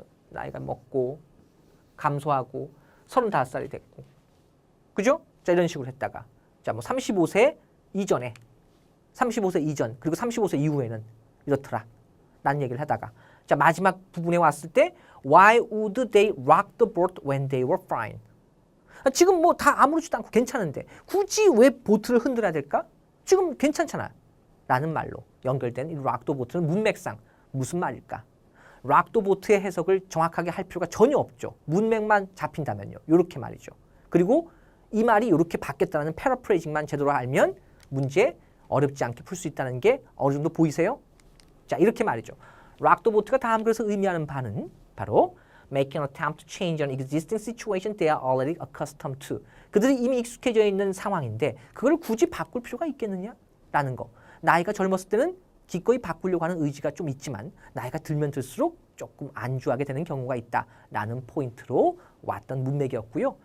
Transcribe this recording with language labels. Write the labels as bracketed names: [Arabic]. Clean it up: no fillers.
[Korean] 나이가 먹고 감소하고 35살이 됐고 그죠? 자, 이런 식으로 했다가 자, 뭐 35세 이전에 35세 이전 그리고 35세 이후에는 이렇더라. 라는 얘기를 하다가 자, 마지막 부분에 왔을 때 [English] Why would they rock the boat when they were fine? [Korean] 지금 뭐 다 아무렇지도 않고 괜찮은데 굳이 왜 보트를 흔들어야 될까? 지금 괜찮잖아. 라는 말로 연결된 이 [English] rock the boat [Korean] 는 문맥상 무슨 말일까? [English] rock the boat [Korean] 의 해석을 정확하게 할 필요가 전혀 없죠. 문맥만 잡힌다면요. 이렇게 말이죠. 그리고 이 말이 이렇게 바뀌었다는 패러프레이징만 제대로 알면 문제 어렵지 않게 풀 수 있다는 게 어느 정도 보이세요? 자, 이렇게 말이죠. [English] rock the boat [Korean] 가 다음 글에서 의미하는 바는 바로 [English] make an attempt to change an existing situation they are already accustomed to. [Korean] 그들이 이미 익숙해져 있는 상황인데 그걸 굳이 바꿀 필요가 있겠느냐? 라는 거. 나이가 젊었을 때는 기꺼이 바꾸려고 하는 의지가 좀 있지만 나이가 들면 들수록 조금 안주하게 되는 경우가 있다라는 포인트로 왔던 문맥이었고요.